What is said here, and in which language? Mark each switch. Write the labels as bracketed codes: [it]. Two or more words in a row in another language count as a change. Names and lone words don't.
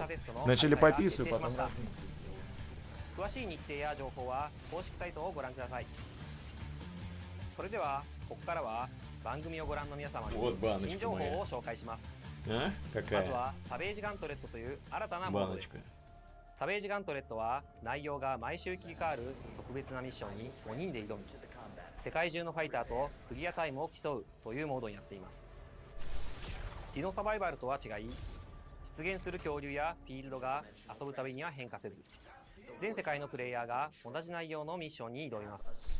[ru] Вначале пописываю, потом... Вот баночка моя. А? Какая? Баночка. [ja] サベージガントレットは内容が毎週切り替わる特別なミッションに5人で挑む世界中のファイターとクリアタイムを競うというモードになっています。ディノサバイバルとは違い、出現する恐竜やフィールドが遊ぶたびには変化せず、全世界のプレイヤーが同じ内容のミッションに挑みます。